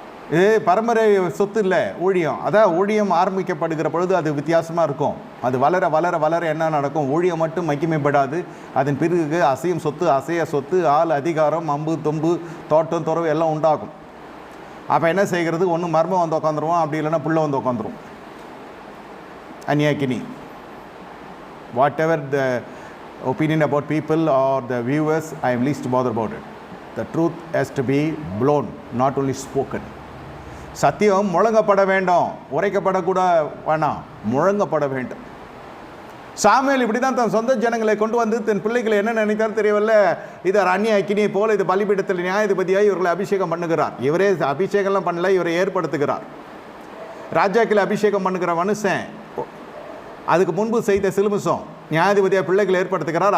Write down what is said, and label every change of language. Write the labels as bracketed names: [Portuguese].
[Tamil] இது பரம்பரை சொத்து இல்லை ஊழியம். அதான் ஊழியம் ஆரம்பிக்கப்படுகிற பொழுது அது வித்தியாசமாக இருக்கும். அது வளர வளர வளர என்ன நடக்கும், ஊழியம் மட்டும் மகிமைப்படாது. அதன் பிறகு அசையும் சொத்து, அசைய சொத்து, ஆள், அதிகாரம், அம்பு, தொம்பு, தோட்டம், துறவு எல்லாம் உண்டாகும். அப்போ என்ன செய்கிறது, ஒன்று மர்மம் வந்து உட்காந்துருவோம், அப்படி இல்லைன்னா புள்ள வந்து உட்காந்துரும். அந்நியாக்கினி. [English] Whatever the opinion about people or the viewers, I am least bothered about it. The truth has to be blown, not only spoken. [Tamil] சத்தியம் முழங்கப்பட வேண்டும், உரைக்கப்படக்கூட வேணாம், முழங்கப்பட வேண்டும். சாமுவேல் இப்படி தான் தன் சொந்த ஜனங்களை கொண்டு வந்து தன் பிள்ளைகளை என்ன நினைத்தாலும் தெரியவில்ல, இது அந்நிய அக்கினியை போல இது பலிபீடத்தில் நியாயாதிபதியாக இவர்களை அபிஷேகம் பண்ணுகிறார். இவரே அபிஷேகம்லாம் பண்ணல, இவரை ஏற்படுத்துகிறார். ராஜாக்களை அபிஷேகம் பண்ணுகிற மனுஷன் அதுக்கு முன்பு செய்த சிலுமிசம் நியாயாதிபதியாக பிள்ளைகளை ஏற்படுத்துகிறார்.